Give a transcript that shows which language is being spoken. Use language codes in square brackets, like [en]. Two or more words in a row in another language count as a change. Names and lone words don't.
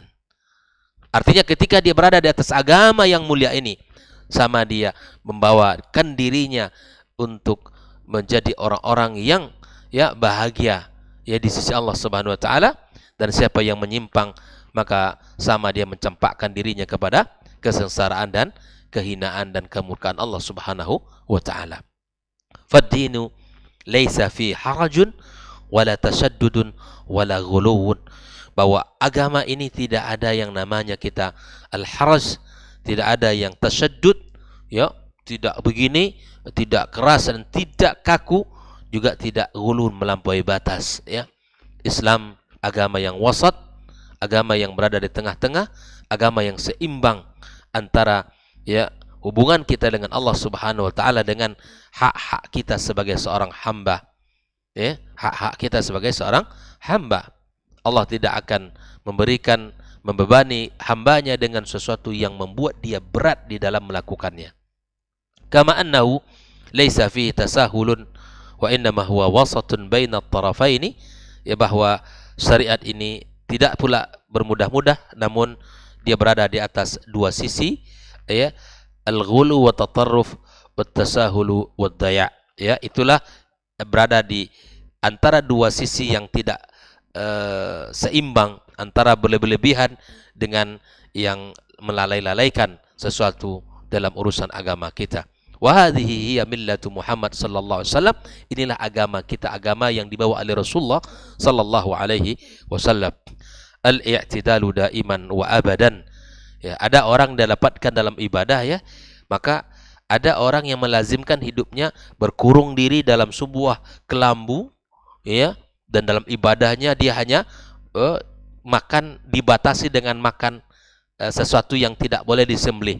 [id] Artinya ketika dia berada di atas agama yang mulia ini, sama dia membawakan dirinya untuk menjadi orang-orang yang, ya, bahagia, ya, di sisi Allah [ar] سبحانه وتعالى. [id] Dan siapa yang menyimpang, maka sama dia mencampakkan dirinya kepada kesengsaraan dan kehinaan dan kemurkaan Allah [ar] سبحانه وتعالى. فالدين ليس فيه حرج ولا تشدد ولا غلو. [id] Bahwa agama ini tidak ada yang namanya kita al-haraj, tidak ada yang tasyaddud, ya, tidak begini, tidak keras dan tidak kaku, juga tidak ghulun, melampaui batas, ya. Islam agama yang wasat, agama yang berada di tengah-tengah, agama yang seimbang antara, ya, hubungan kita dengan Allah [ar] سبحانه وتعالى [id] dengan hak-hak kita sebagai seorang hamba, ya, hak-hak kita sebagai seorang hamba. Allah tidak akan membebani hambanya dengan sesuatu yang membuat dia berat di dalam melakukannya. [ar] كما أنه ليس فيه تساهل وإنما هو وسط بين الطرفين, ya, [id] bahwa syariat ini tidak pula bermudah-mudah, namun dia berada di atas dua sisi, ya, [ar] الغلو والتطرف والتساهل والضياع', [id] ya, itulah berada di antara dua sisi yang tidak seimbang, antara berlebihan dengan yang melalaikan sesuatu dalam urusan agama kita. [ar] وهذه هي ملة محمد صلى الله عليه وسلم. [id] Inilah agama kita, agama yang dibawa oleh Rasulullah [ar] صلى الله عليه وسلم. الاعتدال دائما وأبدا. [id] Ya, ada orang dapatkan dalam ibadah ya, maka ada orang yang melazimkan hidupnya berkurung diri dalam sebuah kelambu ya, dan dalam ibadahnya dia hanya makan, dibatasi dengan makan sesuatu yang tidak boleh disembelih.